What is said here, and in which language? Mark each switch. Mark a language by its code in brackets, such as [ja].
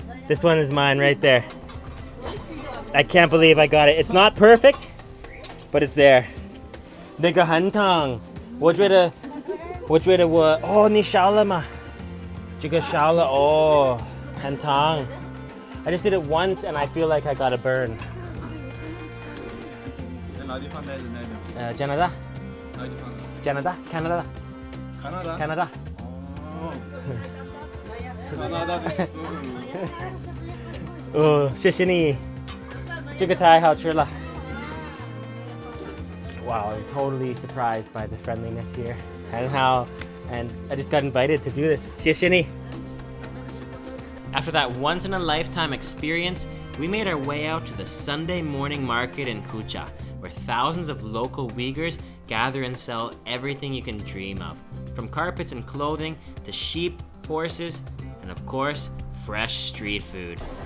[en] This one is mine right there. I can't believe I got it. It's not perfect, but it's there. [zh] 那个很烫，我觉得我哦，你烧了吗？这个烧了哦，很烫。 [en] I just did it once and I feel like I got a burn. [zh] 在哪地方待着呢？加拿大。哪地方？加拿大 Canada。Canada。哦。加拿大的。哦，谢谢你，这个太好吃了。 [en] Wow, I'm totally surprised by the friendliness here and I just got invited to do this. [zh] 谢谢你。 [en] After that once-in-a-lifetime experience, we made our way out to the Sunday morning market in Kuqa, where thousands of local Uyghurs gather and sell everything you can dream of, from carpets and clothing to sheep, horses, and of course, fresh street food.